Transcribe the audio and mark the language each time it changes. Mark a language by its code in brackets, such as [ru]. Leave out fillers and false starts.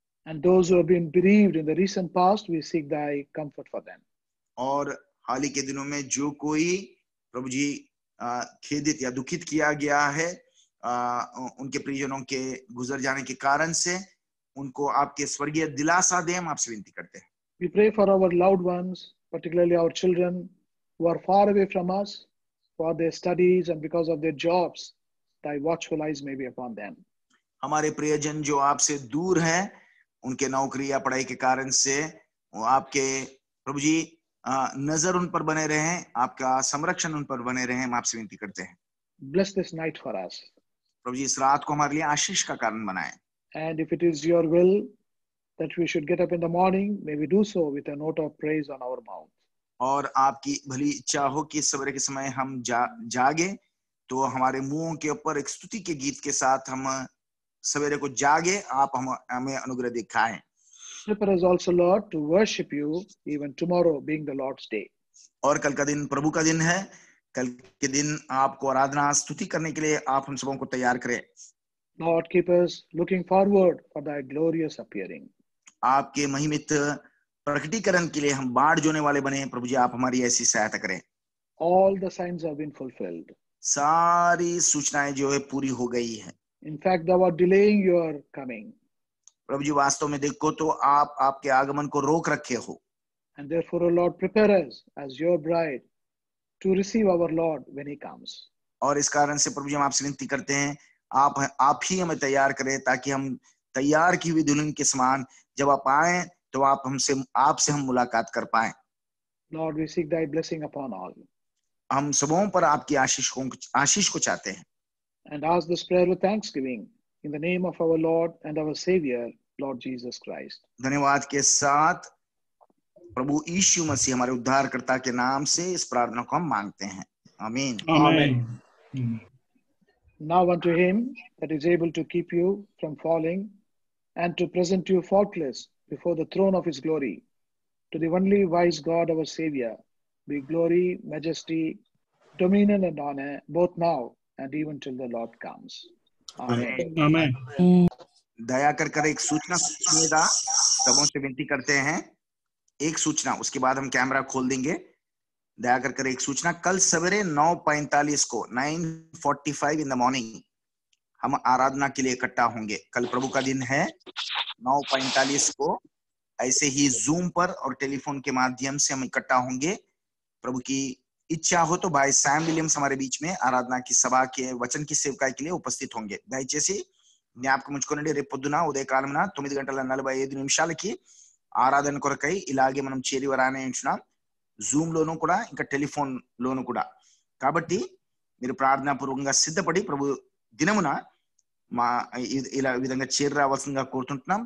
[en] And those who have been bereaved in the recent past, we seek thy comfort for them. [hi] और हाल ही के दिनों में जो कोई प्रभु जी खेदित या दुखित किया गया है उनके परिजनों के गुजर जाने के कारण से, उनको आपके स्वर्गीय दिलासा दें, हम आपसे विनती करते हैं। [en] We pray for our loved ones, particularly our children who are far away from us for their studies and because of their jobs. Thy watchful eyes may be upon them. [hi] हमारे प्रियजन जो आपसे दूर हैं, उनके नौकरी या पढ़ाई के कारण से, वो आपके प्रभु जी नजर उन पर बने रहें, आपका संरक्षण उन पर बने रहें, हम आपसे विनती करते हैं। [en] Bless this night for us. [hi] प्रभु जी इस रात को हमारे लिए आशीष का कारण बनाएं। [en] And if it is your will that we should get up in the morning, may we do so with a note of praise on our mouth. [hi] और आपकी भली इच्छा हो कि सवेरे के समय हम जागे, तो हमारे मुंहों के ऊपर एक स्तुति के गीत के साथ हम सवेरे को जागे, आप हमें अनुग्रह दिखाएं। [en] Prepare us also, Lord, to worship you even tomorrow being the Lord's day. [hi] और कल का दिन प्रभु का दिन है, कल के दिन आपको आराधना स्तुति करने के लिए आप हम सबों को तैयार करें। [en] Lord, keep us looking forward for thy glorious appearing. [hi] आपके महिमित प्रकटीकरण के लिए हम बाढ़ जोने वाले बने, प्रभु जी आप हमारी ऐसी सहायता करें। [en] All the signs have been fulfilled. [hi] सारी सूचनाएं जो है पूरी हो गई है। [en] In fact, thou art delaying your coming. [hi] प्रभु जी वास्तव में देखो तो आप आपके आगमन को रोक रखे हो। [en] And therefore, O Lord, prepare us as your bride to receive our Lord when he comes. [hi] और इस कारण से प्रभु जी हम आपसे विनती करते हैं, आप ही हमें तैयार करें, ताकि हम तैयार की हुई दुल्हन के समान जब आप आए तो आपसे हम मुलाकात कर पाए। [en] Lord, we seek thy blessing upon all. [hi] हम सबों पर आपकी आशीष को चाहते हैं। [en] And ask this prayer with thanksgiving in the name of our Lord and our Savior, Lord Jesus Christ. [hi] धन्यवाद के साथ प्रभु यीशु मसीह हमारे उद्धारकर्ता के नाम से इस प्रार्थना को हम मांगते हैं। आमीन। [en] Amen. Now unto him that is able to keep you from falling and to present you faultless before the throne of his glory, to the only wise God our Savior, be glory, majesty, dominion and honor, both now and even till the Lord comes. Amen. Amen. [hi] दया कर एक सूचना सुनिएगा, सबों से विनती करते हैं। एक सूचना, उसके बाद हम कैमरा खोल देंगे। दया कर एक सूचना, कल सवेरे 9:45 को 9:45 [en] in the morning [hi] हम आराधना के लिए इकट्ठा होंगे। कल प्रभु का दिन है। 9:45 को ऐसे ही जूम पर और टेलीफोन के माध्यम से हम इकट्ठा होंगे। प्रभु की इच्छा हो तो भाई सैम विलियम्स हमारे बीच में आराधना की सभा के वचन की सेवकाई के लिए उपस्थित होंगे। [te] దయచేసి జ్ఞాపకం ఉంచుకోండి, రేపు పొద్దున ఉదయకాలమున 9:45 ఆరాధన కొరకై ఇలాగే మనం చేరి వరానే ఉంటున్నాం, జూమ్ లోను కూడా ఇంకా టెలిఫోన్ లోను కూడా। కాబట్టి మీరు ప్రార్థనా పూర్వకంగా సిద్ధపడి ప్రభు దినమున మా ఇలా విధంగా చేరి రావాల్సిందిగా కోరుతుంటున్నాం।